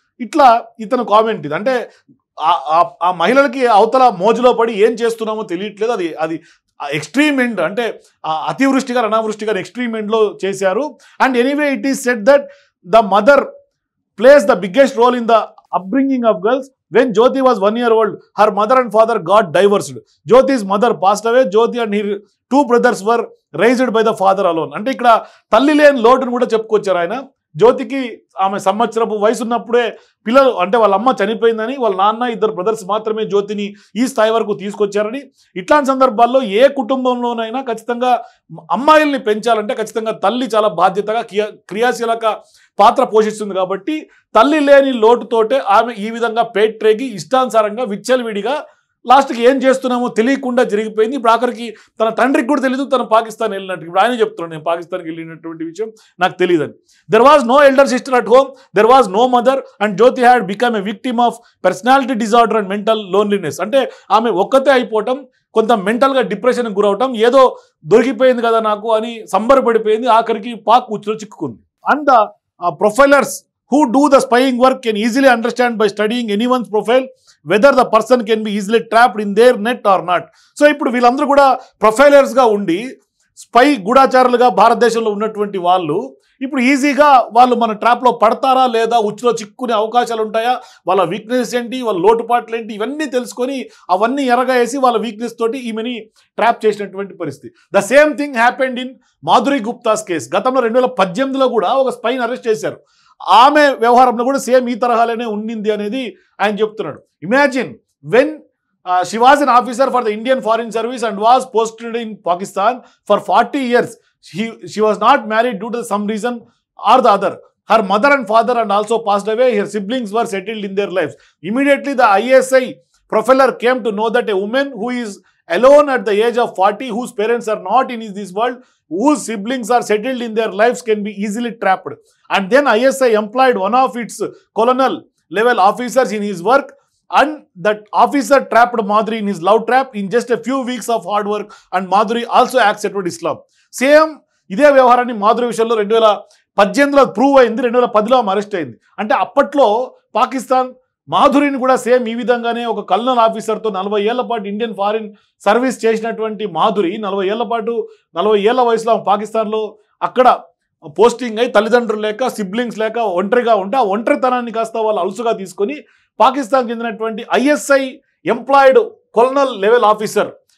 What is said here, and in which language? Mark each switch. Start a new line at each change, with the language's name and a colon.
Telugu: ఇట్లా ఇతను కామెంట్ ఇది. అంటే ఆ మహిళలకి అవతల మోజులో పడి ఏం చేస్తున్నామో తెలియట్లేదు. అది ఎక్స్ట్రీమ్ ఎండ్, అంటే అతివృష్టిగా అనావృష్టిగా ఎక్స్ట్రీమ్ ఎండ్లో చేశారు.
English: And anyway it is said that the mother plays the biggest role in the upbringing of girls. When Jyoti was 1 year old, her mother and father got divorced. Jyoti's mother passed away. Jyoti and her 2 brothers were raised by the father alone.
Telugu: అంటే ఇక్కడ తల్లి లేని లోటును కూడా చెప్పుకొచ్చారు ఆయన. జ్యోతికి ఆమె సంవత్సరపు వయసు ఉన్నప్పుడే పిల్లలు, అంటే వాళ్ళ అమ్మ చనిపోయిందని, వాళ్ళ నాన్న 2 బ్రదర్స్ మాత్రమే జ్యోతిని ఈ స్థాయి వరకు తీసుకొచ్చారని. ఇట్లాంటి సందర్భాల్లో ఏ కుటుంబంలోనైనా ఖచ్చితంగా అమ్మాయిల్ని పెంచాలంటే ఖచ్చితంగా తల్లి చాలా బాధ్యతగా క్రియాశీలక పాత్ర పోషిస్తుంది. కాబట్టి తల్లి లేని లోటుతోటే ఆమె ఈ విధంగా పేట్రేగి ఇష్టానుసారంగా విచ్చలవిడిగా లాస్ట్కి ఏం చేస్తున్నామో తెలియకుండా జరిగిపోయింది. ఇప్పుడు ఆఖరికి తన తండ్రికి కూడా తెలియదు తను పాకిస్తాన్ వెళ్ళినట్టు. ఇప్పుడు ఆయన చెప్తున్నాడు నేను పాకిస్తాన్కి వెళ్ళినటువంటి విషయం నాకు తెలియదని.
English: There was no elder sister at home, there was no mother and Jyoti had become a victim of personality disorder and mental loneliness.
Telugu: అంటే ఆమె ఒక్కతే అయిపోవటం, కొంత మెంటల్గా డిప్రెషన్కి గురవటం, ఏదో దొరికిపోయింది కదా నాకు అని సంబరపడిపోయింది, ఆఖరికి పాక్ ఉచ్చులో చిక్కుకుంది.
English: And the profilers who do the spying work can easily understand by studying anyone's profile whether the person can be easily trapped in their net or not.
Telugu: So ఇప్పుడు వీళ్ళందరూ కూడా ప్రొఫైలర్స్గా ఉండి స్పై గూఢాచారులుగా భారతదేశంలో ఉన్నటువంటి వాళ్ళు ఇప్పుడు ఈజీగా వాళ్ళు మన ట్రాప్లో పడతారా లేదా, ఉచ్చులో చిక్కునే అవకాశాలు ఉంటాయా, వాళ్ళ వీక్నెస్ ఏంటి, వాళ్ళ లోటుపాట్లు ఏంటి, ఇవన్నీ తెలుసుకొని అవన్నీ ఎరగా వేసి వాళ్ళ వీక్నెస్ తోటి ఈమెని ట్రాప్ చేసినటువంటి పరిస్థితి.
English: The same thing happened in Madhuri Gupta's case.
Telugu: గతంలో 2018లో కూడా ఒక స్పైని అరెస్ట్ చేశారు. ఆమె వ్యవహారంలో కూడా సేమ్ ఈ తరహాలోనే ఉండింది అనేది ఆయన చెప్తున్నాడు.
English: Imagine when she was an officer for the Indian Foreign Service and was posted in Pakistan for 40 years. She was not married due to some reason or the other. Her mother and father and also passed away. Her siblings were settled in their lives. Immediately the ISI profiler came to know that a woman who is alone at the age of 40, whose parents are not in this world, whose siblings are settled in their lives, can be easily trapped. And then ISI employed one of its colonel level officers in his work, and that officer trapped Madhuri in his love trap in just a few weeks of hard work, and Madhuri also accepted Islam.
Telugu: Same ఇదే వ్యవహారాన్ని మాధురి విషయంలో 2018లో prove అయింది, 2010లో ఆమె arrest అయింది. అంటే అప్పట్లో పాకిస్తాన్ మాధురిని కూడా same ఈ విధంగానే ఒక కల్నల్ ఆఫీసర్తో 40 ఏళ్ల పాటు ఇండియన్ ఫారిన్ సర్వీస్ చేసినటువంటి మాధురి 40 ఏళ్ల పాటు 40 ఏళ్ల వయసులో పాకిస్తాన్లో అక్కడ పోస్టింగ్ అయి తల్లిదండ్రులు లేక సిబ్లింగ్స్ లేక ఒంటరిగా ఉంటే ఆ ఒంటరితనాన్ని కాస్త వాళ్ళు అలుసుగా తీసుకొని పాకిస్తాన్ చెందినటువంటి ISI employed colonel level officer,